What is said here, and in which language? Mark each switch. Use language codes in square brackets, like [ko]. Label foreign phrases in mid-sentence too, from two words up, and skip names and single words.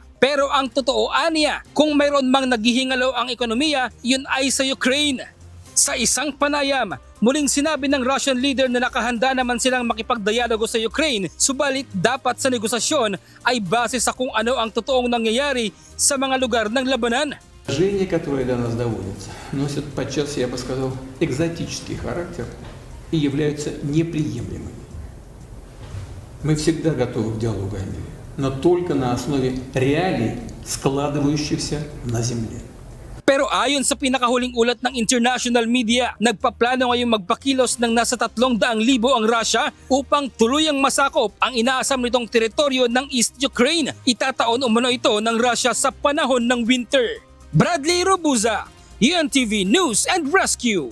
[tl] Pero ang totoo aniya, kung mayroon mang naghihingalo ang ekonomiya, yun ay sa Ukraine. Sa isang panayam, muling sinabi ng [en] Russian leader [tl] na nakahanda naman silang makipagdialogo sa Ukraine, subalit dapat sa negosasyon ay base sa kung ano ang totoong nangyayari sa mga lugar ng labanan. [ru] Положения, которые до нас доводятся, носят подчас, я бы сказал, экзотический характер и являются неприемлемыми. Мы всегда готовы к диалогу о мире, но только на основе реалий, складывающихся на земле. [tl] Pero ayon sa pinakahuling ulat ng [en] international media, [tl] nagpaplano ngayong magpakilos ng nasa 300,000 ang Russia upang tuluyang masakop ang inaasam nitong teritoryo ng East Ukraine. Itataon umano ito ng Russia sa panahon ng winter. Bradley Robuza, UNTV News and Rescue.